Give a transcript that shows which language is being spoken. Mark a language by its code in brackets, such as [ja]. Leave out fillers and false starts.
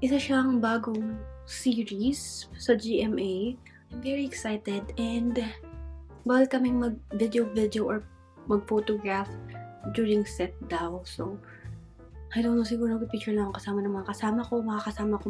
[tl] Isa siyang bagong series sa GMA. [en] I'm very excited and [tl] bawal kaming mag-video [en] or mag-photograph during set daw. [tl] So, [en] I don't know, [tl] siguro nag-picture lang ako kasama ng mga kasama ko.